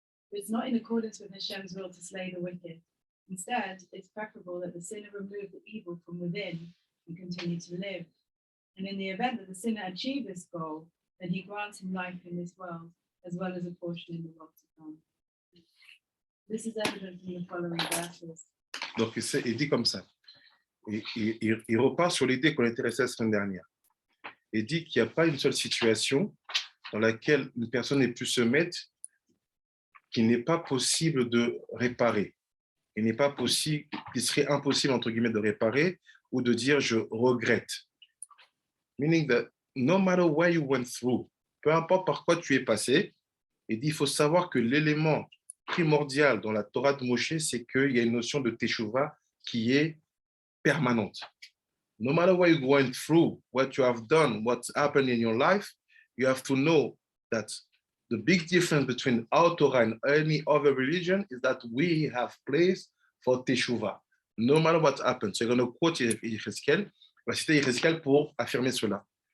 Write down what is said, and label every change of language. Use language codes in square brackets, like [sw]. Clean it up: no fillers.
[en] But it's not in accordance with Hashem's will to slay the wicked. Instead, it's preferable that the sinner remove the evil from within and continue to live. And in the event that the sinner achieve this goal, then he grants him life in this world, as well as a portion in the world to come. This is evident from the following verses. [fr] Donc, il dit comme ça. Il repart sur l'idée qu'on était resté la semaine dernière. Il dit qu'il n'y a pas une seule situation dans laquelle une personne ait pu se mettre qu'il n'est pas possible de réparer. Il n'est pas possible, qu'il serait impossible, entre guillemets, de réparer ou de dire je regrette. [en] Meaning that no matter where you went through, [fr] peu importe par quoi tu es passé, il dit il faut savoir que l'élément primordial dans la Torah de Moshe, c'est qu'il y a une notion de teshuva qui est permanente. [en] No matter what you went through, what you have done, what's happened in your life, you have to know that the big difference between our Torah and any other religion is that we have place for teshuva, no matter what happens. So you're going to quote Yechezkel, [fr] on va citer Yechezkel pour affirmer cela.